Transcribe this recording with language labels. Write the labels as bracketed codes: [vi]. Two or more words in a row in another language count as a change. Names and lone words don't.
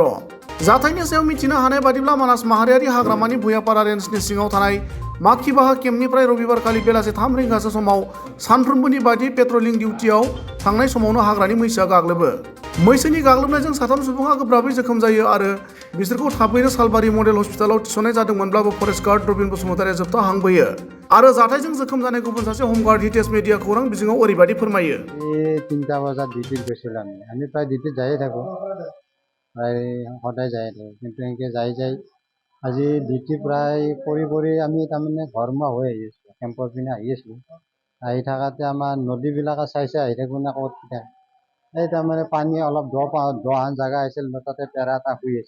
[brx] जाथायनि सायाव मिथिनो हानाय बादिब्ला मानास माहारियारि हाग्रामानि भुयापारा रेन्जनि सिङाव थानाय माखिबाहा केम्पनिफ्राय रबिबारखालि बेलासि 3 रिंगासो समाव सानफ्रोमबोनि बायदि पेट्रलिं डिउटियाव थांनाय समावनो हाग्रानि मैसोआ गाग्लोबो। मैसोनि गाग्लोबनायजों 3 सुबुङा गोब्राबै जोखोम जायो आरो बिसोरखौ थाबैनो सालबारि मडेल हस्पिटालाव थिसननाय जादोंमोनब्लाबो फरेस्ट गार्ड रबिन बसुमतारीया जोबथा हांबोयो आरो जाथायजों जोखोम जानाय गुबुन सासे हमगार्ड हितेश मेधिया खौरां बिजोङाव ओरैबायदि फोरमायो। [as] 3টা বজাত ডিউটিত গৈছিলোঁ আমি প্ৰায় ডিউটিত যায়ে থাকোঁ, প্ৰায় সদায় যায়ে থাকোঁ, কিন্তু এনেকৈ যাই আজি ডিউটি প্ৰায় কৰি আমি তাৰমানে ঘৰমুৱা হৈ আহি আছোঁ, কেম্পৰ পিনে আহি আছোঁ। আহি থাকাতে আমাৰ নদীবিলাক চাই আহি থাকোঁ না ক'ত থাকে, এই তাৰমানে পানী অলপ দহান জেগা আছিল, তাতে পেৰা এটা শুই আছে।